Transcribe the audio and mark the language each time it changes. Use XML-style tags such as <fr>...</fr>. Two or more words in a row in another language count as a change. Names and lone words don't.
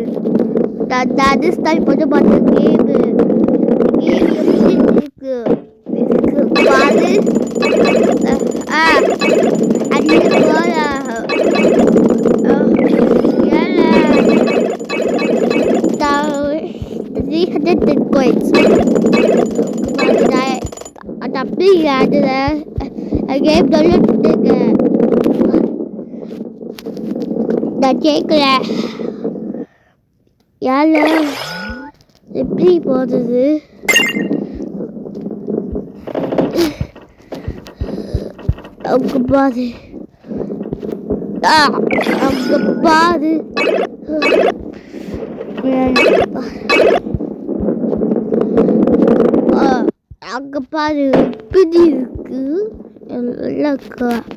<ta>அதிர்ஷ்டம் கொஞ்சம் பார்த்து கேமு இருக்கு. பாரு, அது போல 300 coins.</ta> <ms>Tapi ada</ms> <en>game download</en> <ms>dah check lah. Yalah,</ms> <ta>எப்படி போகுது? அங்கே பாரு, அங்கே பாரு. அங்கே பாரு, எப்படி இருக்கு எல்லாம் இருக்கா.</ta>